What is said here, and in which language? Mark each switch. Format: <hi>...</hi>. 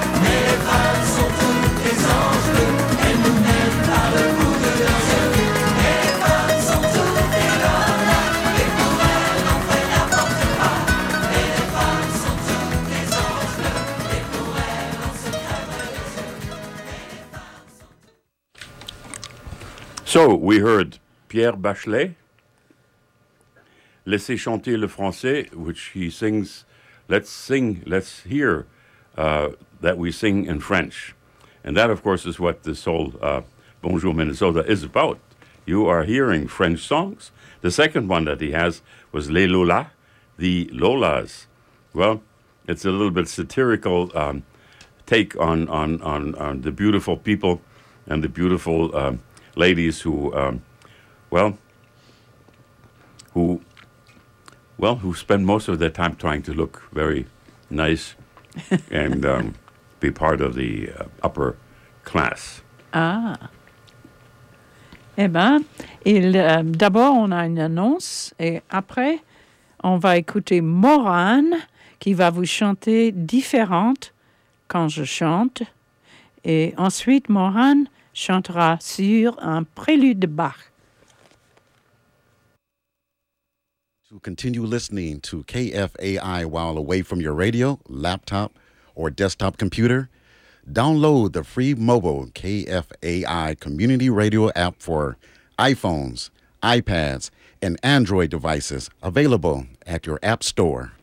<fr>Mais les femmes sont toutes des anges bleus, elles nous mènent par le bout de leurs yeux. Mais les femmes sont toutes des lolas, et pour elles on fait n'importe quoi. Mais les femmes sont toutes des anges bleus, et pour elles on se crève les yeux.</fr> <en>So, we heard Pierre Bachelet, Laissez chanter le français, which he sings, let's sing, let's hear, that we sing in French. And that, of course, is what this whole Bonjour Minnesota is about. You are hearing French songs. The second one that he has was Les Lolas, the Lolas. Well, it's a little bit satirical take on the beautiful people and the beautiful ladies who spend most of their time trying to look very nice and be part of the upper class. Ah.</en> <fr>Eh bien, d'abord, on a une annonce et après, on va écouter Morane qui va vous chanter Différente quand je chante. Et ensuite, Morane chantera sur un prélude de Bach.</fr> <en>To continue listening to KFAI while away from your radio, laptop, or desktop computer, download the free mobile KFAI community radio app for iPhones, iPads, and Android devices available at your app store.</en>